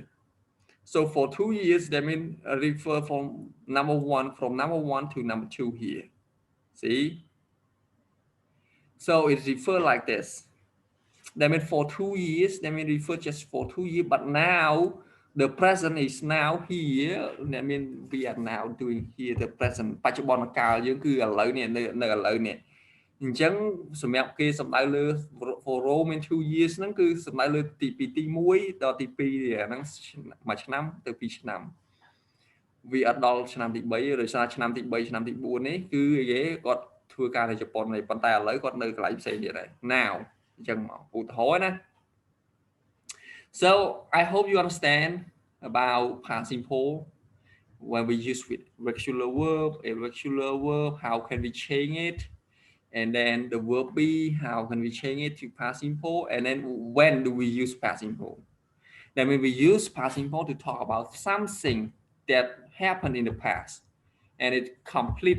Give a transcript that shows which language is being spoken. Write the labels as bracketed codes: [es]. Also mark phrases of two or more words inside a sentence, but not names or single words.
[en] So for 2 years, that means refer from number 1 to number 2 here. See? So it refer like this. That means for 2 years, that means refer just for 2 years. But now the present is now here. That means we are now doing here the present. [km] បច្ចុប្បន្នកាលយើងគឺឥឡូវនេះនៅឥឡូវនេះអញ្ចឹងសម្រាប់គេសំដៅលើ [en] for Rome in 2 years [km] ហ្នឹងគឺសំដៅលើទី1ដល់ទី2ហ្នឹងមួយឆ្នាំទៅ2ឆ្នាំវាអត់ដល់ឆ្នាំទី3ដោយសារឆ្នាំទី3ឆ្នាំទី4នេះគឺគេគាត់ធ្វើការនៅជប៉ុនហើយប៉ុន្តែឥឡូវគាត់នៅកន្លែងផ្សេងទៀតហើយ now អញ្ចឹងមកឧទាហរណ៍ណា [en] so I hope you understand about past simple when we use with regular verb, irregular verb, how can we change it? And then the verb be, how can we change it to past simple? And then when do we use past simple? Then when we use past simple to talk about something that happened in the past and it complete.